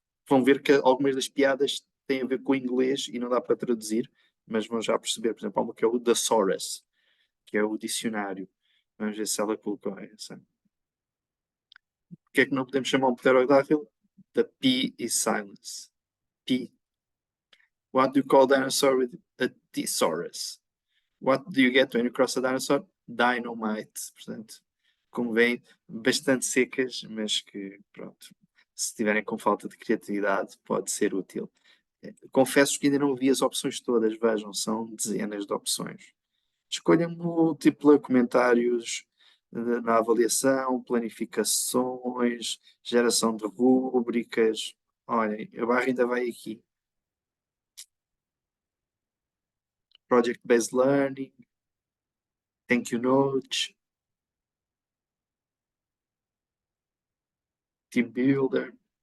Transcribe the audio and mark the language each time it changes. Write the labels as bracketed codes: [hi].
[pt] vão ver que algumas das piadas têm a ver com o inglês e não dá para traduzir, mas vão já perceber, por exemplo, há uma que é o Thesaurus, que é o dicionário. Vamos ver se ela colocou essa. Porque é que não podemos chamar um pterodáctilo? [en] The P is silence. P. What do you call dinosaur with a thesaurus? What do you get when you cross a dinosaur? Dynamite. [pt] Portanto, como veem, bastante secas, mas que, pronto, se estiverem com falta de criatividade, pode ser útil. Confesso que ainda não vi as opções todas, vejam, são dezenas de opções. Escolha múltipla, comentários na avaliação, planificações, geração de rúbricas. Olhem, a barra ainda vai aqui. [en] Project-based learning, thank you notes, team builder.